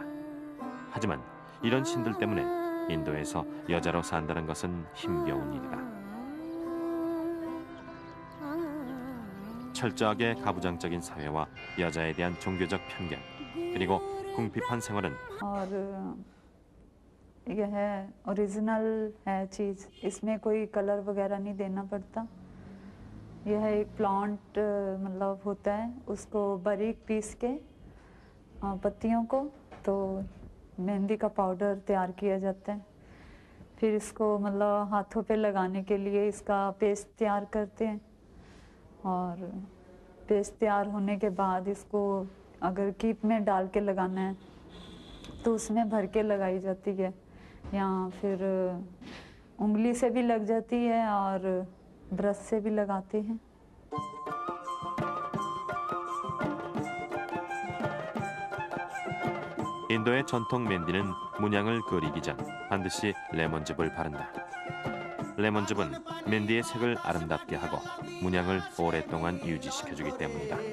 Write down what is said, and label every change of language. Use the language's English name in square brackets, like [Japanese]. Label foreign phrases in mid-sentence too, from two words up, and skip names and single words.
[Korean] 하지만 이런 신들 때문에 인도에서 여자로 산다는 것은 힘겨운 일이다. 철저하게 가부장적인 사회와 여자에 대한 종교적 편견, 그리고 궁핍한 생활은 [Hindi] और यह है ओरिजिनल है चीज़, इसमें कोई कलर वगैरह नहीं देना पड़ता। यह एक प्लांट मतलब होता है, उसको बारीक पीस के पत्तियों को तो मेहंदी का पाउडर तैयार किया जाता है। फिर इसको मतलब हाथों पे लगाने के लिए इसका पेस्ट तैयार करते हैं और पेस्ट तैयार होने के बाद इसको अगर कीप में डाल के लगाना है तो उसमें भर के लगाई जाती है, या फिर उंगली से भी लग जाती है और ब्रश से भी लगाते हैं। [Korean] 인도의 전통 맨디는 문양을 그리기 전 반드시 레몬즙을 바른다. 레몬즙은 맨디의 색을 아름답게 하고 문양을 오랫동안 유지시켜주기 때문이다.